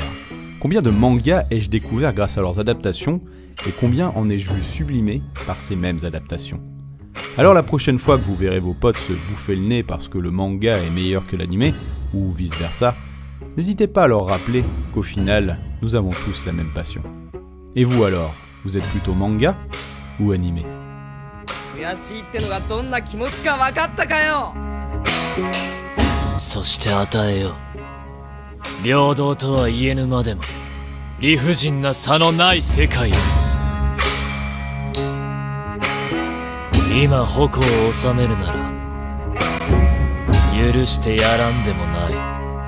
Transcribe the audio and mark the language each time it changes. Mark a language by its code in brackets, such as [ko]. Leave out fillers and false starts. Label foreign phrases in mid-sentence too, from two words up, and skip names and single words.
[fr] Combien de mangas ai-je découvert grâce à leurs adaptations, et combien en ai-je vu sublimés par ces mêmes adaptations? Alors la prochaine fois que vous verrez vos potes se bouffer le nez parce que le manga est meilleur que l'animé, ou vice versa, n'hésitez pas à leur rappeler qu'au final, nous avons tous la même passion. Et vous alors, vous êtes plutôt manga ou animé? [ja] そして与えよう平等とは言えぬまでも理不尽な差のない世界を今矛を収めるなら許してやらんでもない